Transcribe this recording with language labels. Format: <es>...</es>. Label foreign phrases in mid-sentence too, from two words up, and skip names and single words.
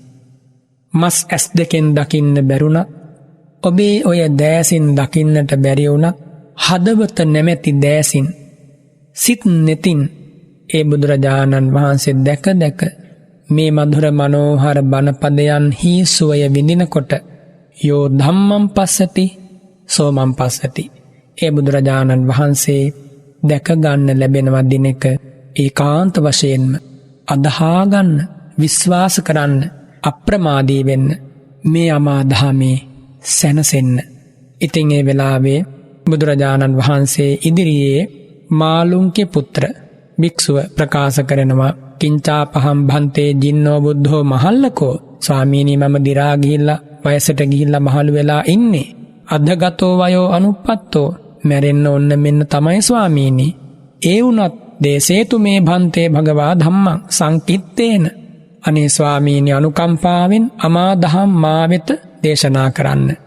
<si>මස් ඇස් දෙකෙන් දකින්න බැරුණත් ඔබේ ඔය දෑසින් දකින්නට බැරි වුණත් හදවත නැමැති දෑසින් සිත් නෙතින් ඒ බුදුරජාණන් වහන්සේ දැක දැක මේ මధుර මනෝහර බණපදයන් හි සුවය විඳිනකොට</si> <pi>යෝ ධම්මං පස්සති සෝ මං පස්සති.</pi> <si>ඒ බුදුරජාණන් වහන්සේ දැක ගන්න ලැබෙනවා දිනක ඒකාන්ත වශයෙන්ම අදහා ගන්න විශ්වාස කරන්න අප්‍රමාදී වෙන්න මේ අමා දහමේ සැනසෙන්න. ඉතින් ඒ වෙලාවේ බුදුරජාණන් වහන්සේ ඉදිරියේ මාළුන්ක්‍ය පුත්‍ර භික්ෂුව ප්‍රකාශ කරනවා</si> <pi>කිංචාපහම් භන්තේ ජින්නෝ බුද්ධෝ මහල්ලකෝ</pi> <si>ස්වාමීනි මම දි รา ගිහිල්ලා වයසට ගිහිල්ලා මහලු වෙලා ඉන්නේ</si> <pi>අධගතෝ වයෝ අනුප්පත්තෝ</pi> <si>මැරෙන්න ඔන්න මෙන්න තමයි ස්වාමීනි ඒ වුණත්</si> <pi>දේසේතු මේ භන්තේ භගවා ධම්මං සංකිත්තේන</pi> <si>අනේ ස්වාමීනි අනුකම්පාවෙන් අමා දහම් මා වෙත දේශනා කරන්න</si>